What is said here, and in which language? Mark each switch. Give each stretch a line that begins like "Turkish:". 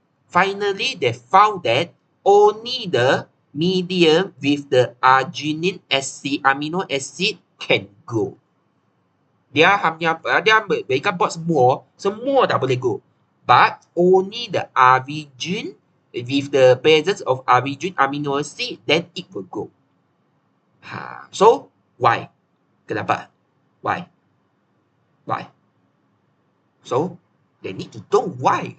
English: Finally, they found that only the medium with the arginine acid, amino acid can grow.
Malay: Mereka buat semua tak boleh go.
English: But only the arginine, with the presence of arginine amino acid, then it will go. So why?
Malay: Kenapa?
English: Why? So they need to know why.